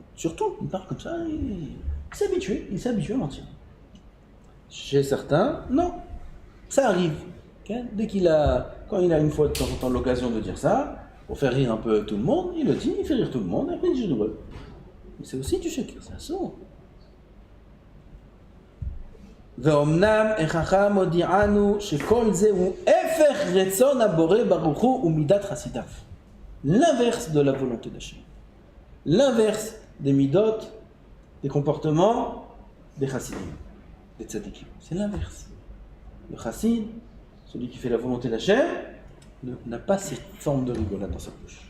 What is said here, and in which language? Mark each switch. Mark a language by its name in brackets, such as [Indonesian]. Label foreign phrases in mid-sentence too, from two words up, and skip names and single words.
[French] Surtout, il parle comme ça, il s'est habitué à mentir. Chez certains, non. Ça arrive. Okay. Quand il a une fois de temps en temps l'occasion de dire ça, pour faire rire un peu tout le monde, il le dit, il fait rire tout le monde, et après il dit je rigole. Mais c'est aussi du sheker, c'est un saut. [Hebrew] ואומנם החכם הודיענו שכל זה הוא הפך רצון הבורא ברוך הוא ומידת חסידיו. [French] L'inverse de la volonté d'Hachem. L'inverse des midot, des comportements des chassidim, des tzadikim. C'est l'inverse. Le chassid, celui qui fait la volonté d'Hachem, n'a pas cette forme de rigolade dans sa bouche.